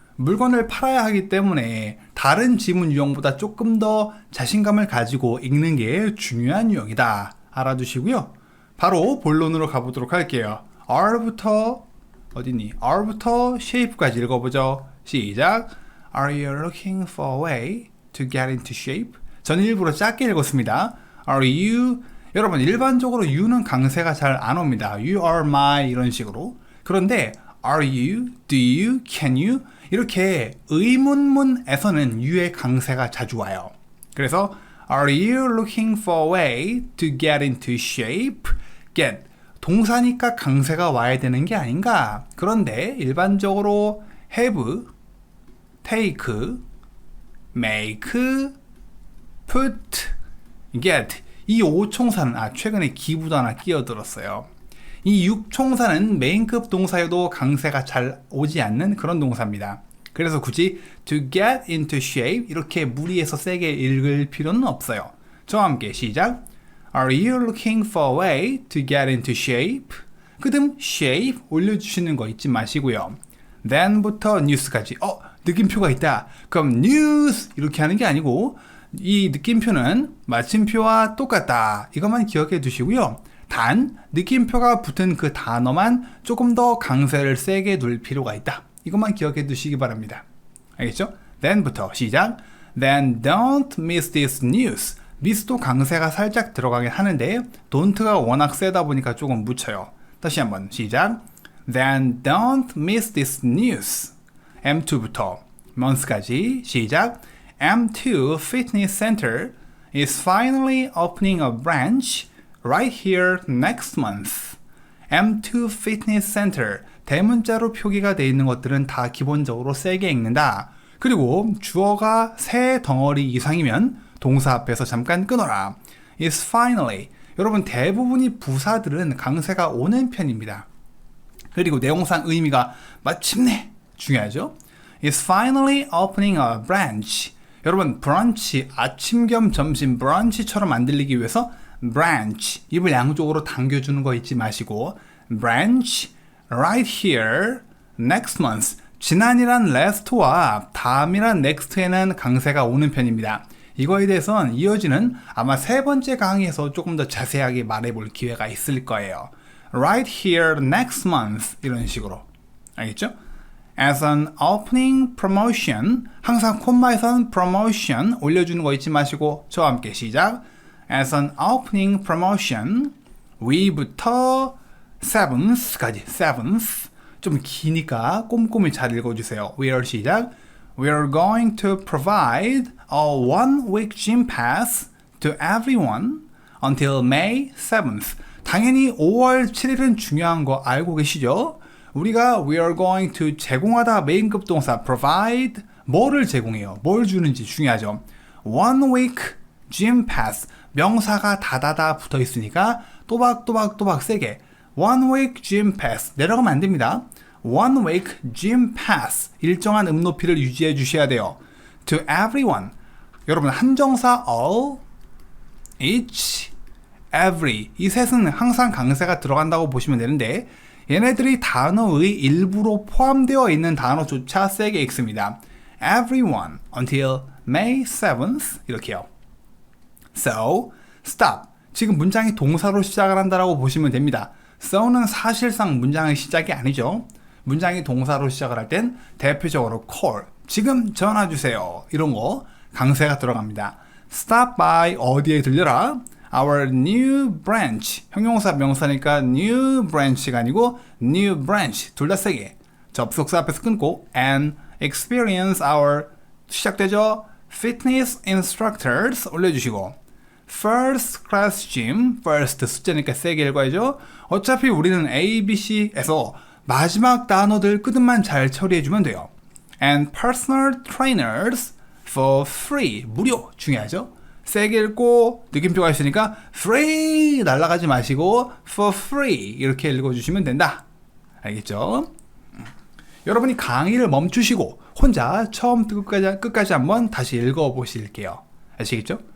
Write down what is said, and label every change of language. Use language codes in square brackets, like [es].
[ko] 물건을 팔아야 하기 때문에 다른 지문 유형보다 조금 더 자신감을 가지고 읽는 게 중요한 유형이다. 알아두시고요. 바로 본론으로 가보도록 할게요. R부터 어디니? R부터 shape까지 읽어보죠. 시작. [en] Are you looking for a way to get into shape? [ko] 저는 일부러 짧게 읽었습니다. [en] Are you? [ko] 여러분, 일반적으로 you는 강세가 잘 안 옵니다. [en] You are my [ko] 이런 식으로. [en] 그런데 are you? Do you? Can you? [ko] 이렇게 의문문에서는 you의 강세가 자주 와요. [en] 그래서 Are you looking for a way to get into shape? [ko] get 동사니까 강세가 와야 되는 게 아닌가? 그런데 일반적으로 have, take, make, put, get 이 5총사는 최근에 기부도 하나 끼어들었어요. 이 6총사는 메인급 동사여도 강세가 잘 오지 않는 그런 동사입니다. 그래서 굳이 [en] to get into shape [ko] 이렇게 무리해서 세게 읽을 필요는 없어요. 저와 함께 시작. [en] Are you looking for a way to get into shape? [ko] 그 다음 shape 올려주시는 거 잊지 마시고요. then부터 news까지 느낌표가 있다. 그럼 news 이렇게 하는 게 아니고 이 느낌표는 마침표와 똑같다. 이것만 기억해 두시고요. 단 느낌표가 붙은 그 단어만 조금 더 강세를 세게 둘 필요가 있다. 이것만 기억해 두시기 바랍니다. 알겠죠? then부터 시작. [en] Then don't miss this news. [ko] miss도 강세가 살짝 들어가긴 하는데 don't가 워낙 세다 보니까 조금 묻혀요. 다시 한번 시작. [en] Then don't miss this news. [ko] M2부터 months까지 시작. [en] M2 Fitness Center is finally opening a branch right here next month. [ko] M2 Fitness Center 대문자로 표기가 되어 있는 것들은 다 기본적으로 세게 읽는다. 그리고 주어가 세 덩어리 이상이면 동사 앞에서 잠깐 끊어라. [en] is finally. [ko] 여러분, 대부분이 부사들은 강세가 오는 편입니다. 그리고 내용상 의미가 마침내 중요하죠. [en] is finally opening a branch. [ko] 여러분, 브런치, 아침 겸 점심 브런치처럼 안 들리기 위해서 branch, 입을 양쪽으로 당겨주는 거 잊지 마시고 [en] branch, right here, next month. [ko] 지난이란 last와 다음이란 next에는 강세가 오는 편입니다. 이거에 대해서는 이어지는 아마 세 번째 강의에서 조금 더 자세하게 말해볼 기회가 있을 거예요. [en] Right here next month [ko] 이런 식으로. 알겠죠? [en] As an opening promotion, [ko] 항상 콤마에서는 promotion 올려주는 거 잊지 마시고 저와 함께 시작. [en] As an opening promotion, we부터 seventh까지. [ko] seventh 좀 기니까 꼼꼼히 잘 읽어주세요. [en] We are 시작. We are going to provide a one-week gym pass to everyone until May 7th. [ko] 당연히 5월 7일은 중요한 거 알고 계시죠? 우리가 [en] we are going to [ko] 제공하다 메인급 동사 provide 뭐를 제공해요? 뭘 주는지 중요하죠. [en] one week gym pass [ko] 명사가 다다다 붙어 있으니까 또박또박 세게 one week gym pass 내려가면 안 됩니다. [en] one week gym pass [ko] 일정한 높이를 유지해 주셔야 돼요. to everyone 여러분 한정사 all, each, every 이 셋은 항상 강세가 들어간다고 보시면 되는데 얘네들이 단어의 일부로 포함되어 있는 단어조차 세게 읽습니다. [en] everyone until May 7th [ko] 이렇게요. [en] So, stop. [ko] 지금 문장이 동사로 시작을 한다라고 보시면 됩니다. so는 사실상 문장의 시작이 아니죠. 문장이 동사로 시작을 할 땐 대표적으로 call, 지금 전화 주세요. 이런 거 강세가 들어갑니다. stop by 어디에 들려라? [en] Our new branch. [ko] 형용사 명사니까 new branch가 아니고 new branch. 둘 다 세게. 접속사 앞에서 끊고 [en] and experience our [ko] 시작되죠? [en] Fitness instructors 올려주시고 First class gym, first [ko] 숫자니까 세게 읽어야죠. 어차피 우리는 A, B, C에서 마지막 단어들 끝만 잘 처리해주면 돼요. [en] And personal trainers for free, [ko] 무료 중요하죠. 세게 읽고 느낌표가 있으니까 free 날아가지 마시고 for free 이렇게 읽어주시면 된다. 알겠죠? 여러분이 강의를 멈추시고 혼자 처음부터 끝까지 한번 다시 읽어보실게요. 아시겠죠?